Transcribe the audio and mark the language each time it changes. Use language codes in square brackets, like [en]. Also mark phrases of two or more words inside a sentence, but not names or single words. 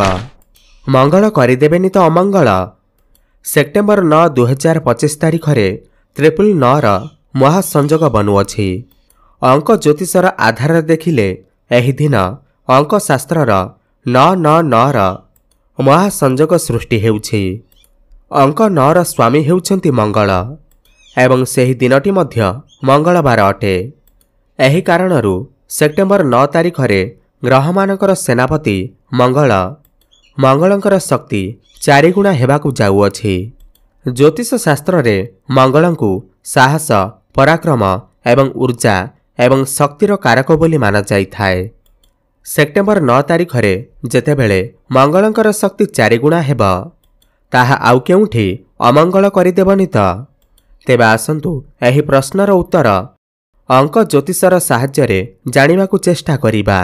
[or] ମଙ୍ଗଳ କରିଦେବେନି ତ ଅମଙ୍ଗଳ। ସେପ୍ଟେମ୍ବର 9 2025 ତାରିଖ ରେ 999 ର ମହାସଂଯୋଗ ବନୁଅଛି। ଅଙ୍କ ଜ୍ୟୋତିଷର ଆଧାର ଦେଖିଲେ ଏହି ଦିନ ଅଙ୍କ ଶାସ୍ତ୍ରର 999 ର ମହାସଂଯୋଗ ସୃଷ୍ଟି ହେଉଛି। ଅଙ୍କ 9 ର ସ୍ୱାମୀ ହେଉଛନ୍ତି ମଙ୍ଗଳ ଏବଂ ସେହି ଦିନଟି ମଧ୍ୟ ମଙ୍ଗଳବାର ଅଟେ। ଏହି କାରଣରୁ ସେପ୍ଟେମ୍ବର 9 ତାରିଖ ରେ ଗ୍ରହମାନଙ୍କର ସେନାପତି ମଙ୍ଗଳ ମଙ୍ଗଳଙ୍କର ଶକ୍ତି ଚାରିଗୁଣା ହେବାକୁ ଯାଉଅଛି। ଜ୍ୟୋତିଷ ଶାସ୍ତ୍ର ରେ ମଙ୍ଗଳଙ୍କୁ ସାହସ ପରାକ୍ରମ ଏବଂ ଊର୍ଜା ଏବଂ ଶକ୍ତିର କାରକ ବୋଲି ମାନା ଯାଇ ଥାଏ। ସେପ୍ଟେମ୍ବର 9 ତାରିଖ ରେ ଯେତେବେଳେ ମଙ୍ଗଳଙ୍କର ଶକ୍ତି ଚାରିଗୁଣା ହେବ ତାହା ଆଉ କେଉଁଠି ଅମଙ୍ଗଳ କରିଦେବନି ତ। ତେବେ ଆସନ୍ତୁ ଏହି ପ୍ରଶ୍ନର ଉତ୍ତର ଅଙ୍କ ଜ୍ୟୋତିଷର ସାହାଯ୍ୟ ରେ ଜାଣିବାକୁ ଚେଷ୍ଟା କରିବା।